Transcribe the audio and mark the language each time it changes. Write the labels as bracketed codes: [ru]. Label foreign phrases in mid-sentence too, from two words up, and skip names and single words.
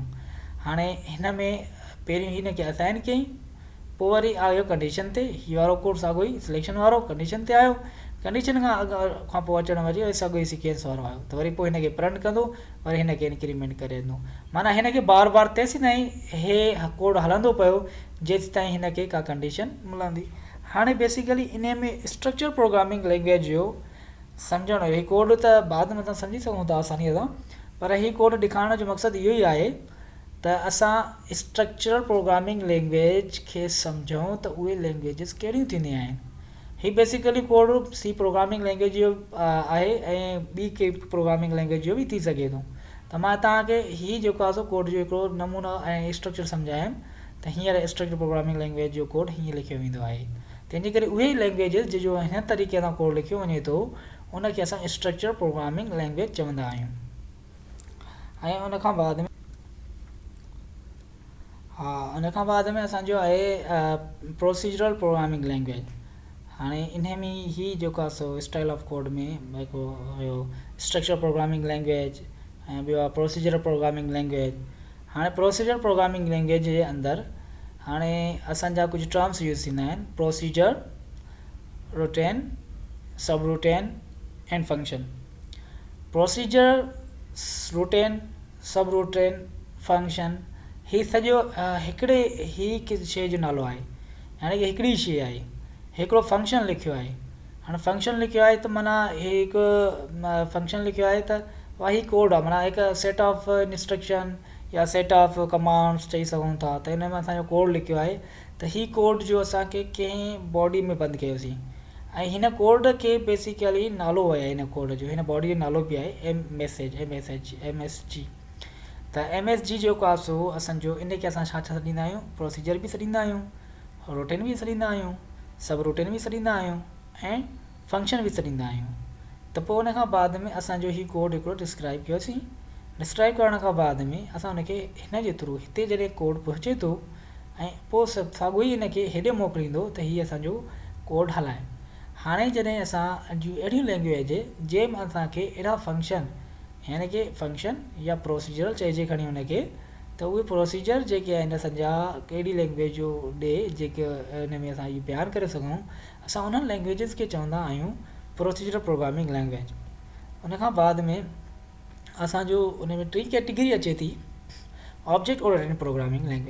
[sd] हाणे हिन में पहिरीं हिन खे असाइन कयईं, पोइ वरी आयो कंडीशन ते, हीउ वारो कोड साॻियो ई सिलेक्शन वारो कंडीशन ते आयो, कंडीशन खां पोइ अचण वरी साॻियो ई सीक्वेंस वारो आयो, त वरी पोइ हिनखे प्रिंट कंदो, वरी हिनखे इंक्रीमेंट करे ॾींदो। माना हिनखे बार बार तेसि ताईं हे कोड हलंदो पियो जेसि ताईं हिनखे का कंडीशन मिलंदी। हाणे बेसिकली इन में [en] structure programming language [sd] जो सम्झणु, हीउ कोड त बाद में असां सम्झी सघूं था आसानीअ सां, पर हीउ कोड ॾेखारण जो मक़सदु इहो ई आहे त असां [en] structural programming language [sd] खे सम्झूं त उहे लैंग्वेजिस कहिड़ियूं थींदियूं आहिनि। हीउ बेसिकली कोड [en] C programming language [sd] जो आहे, ऐं ॿी के [en] programming language [sd] जो बि थी सघे थो। त मां तव्हांखे हीउ जेको आहे सो कोड जो हिकिड़ो नमूनो ऐं स्ट्रक्चर सम्झायमि त हींअर [en] structure programming language [sd] जो कोड हीअं लिखियो वेंदो आहे। तंहिंजे करे उहे ई लैंग्वेजिस जो हिन तरीक़े सां कोड लिखियो वञे थो उनखे असां [en] structure programming language [sd] चवंदा आहियूं। ऐं उन खां बाद में असांजो आहे [en] procedural programming language. [sd] हाणे इन में ही जेको आहे सो [en] style of code [sd] में हिकिड़ो हुयो [en] structure programming language, [sd] ऐं ॿियो आहे [en] procedural programming language. [sd] हाणे [en] procedural programming language [sd] जे अंदरि हाणे असांजा कुझु टर्म्स यूज़ थींदा आहिनि, [en] procedure, routine, sub routine and function. procedure, routine, sub routine, function, [sd] हीउ सॼो हिकिड़े ई शइ जो नालो आहे, यानी कि हिकिड़ी शइ आहे, हिकिड़ो फंक्शन लिखियो आहे। हाणे फंक्शन लिखियो आहे त माना हे हिकु फंक्शन लिखियो आहे त वही कोड आहे, माना हिकु [en] set of instruction [sd] या [en] set of commands [sd] चई सघूं था। त हिन में असांजो कोड लिखियो आहे त ही कोड जो असांखे कंहिं बॉडी में बंदि कयोसीं, ऐं हिन कोड खे बेसिकली नालो आहे, हिन कोड जो हिन बॉडी जो नालो बि आहे एम एस जी। त एम एस जी जेको आहे सो असांजो इनखे असां छा छा सॾींदा आहियूं, प्रोसीजर बि सॾींदा आहियूं, रूटीन बि सॾींदा आहियूं, [en] sub routine [sd] बि सॾींदा आहियूं, ऐं फंक्शन बि सॾींदा आहियूं। त पोइ उन खां बाद में असांजो ही कोड हिकिड़ो डिस्क्राइब कयोसीं। डिस्क्राइब करण खां बाद में असां हुनखे हिन जे थ्रू हिते जॾहिं कोड पहुचे थो ऐं पोइ सभु साॻियो ई हिनखे हेॾे मोकिलींदो त हीअ असांजो कोड हलाए। हाणे जॾहिं असां जूं अहिड़ियूं लैंग्वेज जंहिंमें असांखे अहिड़ा फंक्शन, यानी कि फंक्शन या प्रोसीजर चइजे खणी हुनखे, त उहे प्रोसीजर जेके आहिनि असांजा कहिड़ी लैंग्वेज जो ॾे जेके हिन में असां इहो बयानु करे सघूं, असां उन्हनि लैंग्वेजिस खे चवंदा आहियूं [en] procedure programming language. [sd] उन खां बाद में असांजो उन में टी कैटेगरी अचे थी, [en] object oriented programming language.